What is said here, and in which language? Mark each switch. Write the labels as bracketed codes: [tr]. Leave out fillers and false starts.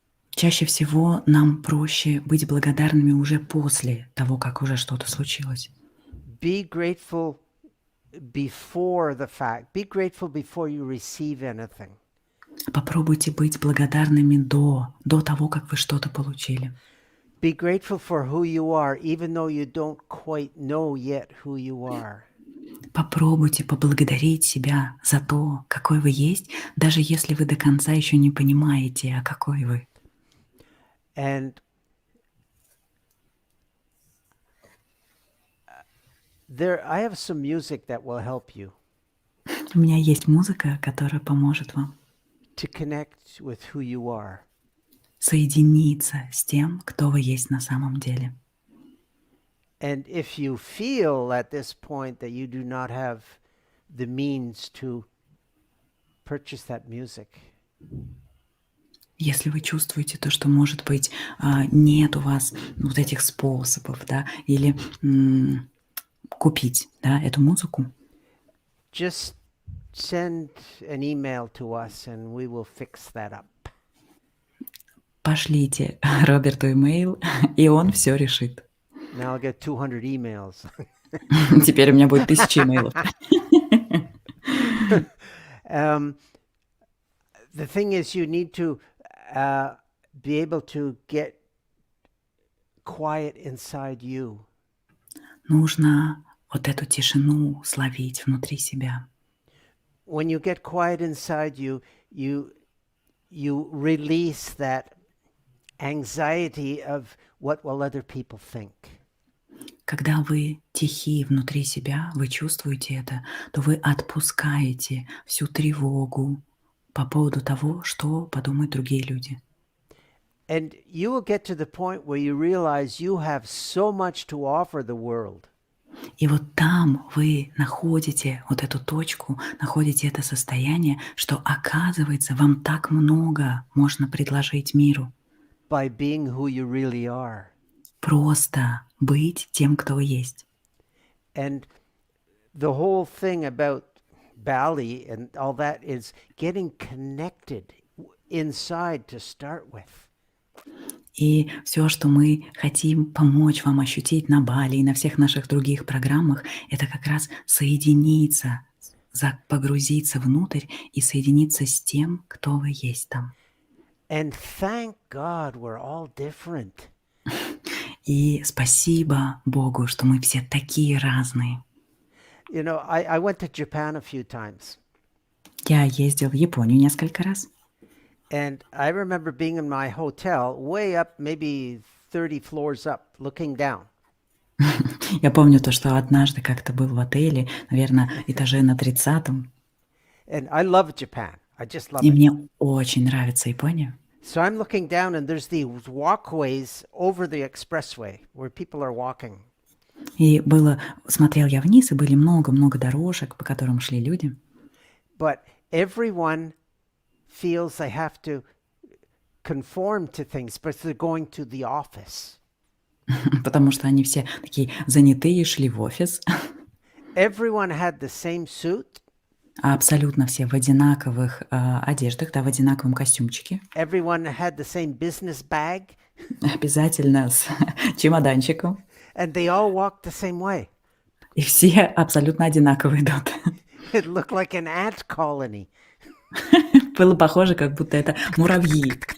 [ru] Чаще всего нам проще быть благодарными уже после того, как уже что-то случилось. [en] Be grateful before the fact. Be grateful before you receive anything. [ru] Попробуйте быть благодарными до того, как вы что-то получили. [en] Be grateful for who you are, even though you don't quite know yet who you are. [ru] Попробуйте поблагодарить себя за то, какой вы есть, даже если вы до конца еще не понимаете, а какой вы. [en] And I have some music that will help you [ru] У меня есть музыка, которая поможет вам [en] to connect with who you are. [ru] соединиться с тем, кто вы есть на самом деле. [en] And if you feel at this point that you do not have the means to purchase that music, [ru] Если вы чувствуете то, что, может быть, нет у вас вот этих способов, да, или купить, да, эту музыку, [en] just send an email to us and we will fix that up. [ru] пошлите Роберту имейл, и он все решит. [en] Now I'll get 200 emails. [ru] Теперь у меня будет 1000 имейлов. [en] The thing is, you need to be able to get quiet inside you. [ru] Нужно вот эту тишину словить внутри себя. [en] When you get quiet inside you, you release that anxiety of what will other people think. [ru] Когда вы тихи внутри себя, вы чувствуете это, то вы отпускаете всю тревогу по поводу того, что подумают другие люди. [en] And you will get to the point where you realize you have so much to offer the world. [ru] И вот там вы находите вот эту точку, находите это состояние, что, оказывается, вам так много можно предложить миру. [en] By being who you really are. [ru] Просто быть тем, кто вы есть. [en] And the whole thing about Bali and all that is getting connected inside to start with. [ru] И все, что мы хотим помочь вам ощутить на Бали и на всех наших других программах, это как раз соединиться, погрузиться внутрь и соединиться с тем, кто вы есть там. [en] And thank God we're all different. [ru] И спасибо Богу, что мы все такие разные. [en] You know, I went to Japan a few times. [ru] Я ездил в Японию несколько раз. [en] And I remember being in my hotel way up, maybe 30 floors up, looking down. [ru] Я помню то, что однажды как-то был в отеле, наверное, этаже на 30-м. [en] And I love Japan. I just love [ru] И [en] it. [ru] мне очень нравится Япония. [en] So I'm looking down, and there's these walkways over the expressway where people are walking. [ru] И смотрел я вниз, и были много-много дорожек, по которым шли люди. [en] But everyone feels they have to conform to things, but they're going to the office. [ru] Потому что они все такие занятые, шли в офис. [en] Everyone had the same suit. [ru] А абсолютно все в одинаковых одеждах, да, в одинаковом костюмчике. [en] Everyone had the same business bag. [ru] Обязательно с чемоданчиком. [en] And they all walked the same way. [ru] И все абсолютно одинаково идут. [en] It looked like an ant colony. [ru] Было похоже, как будто это муравьи.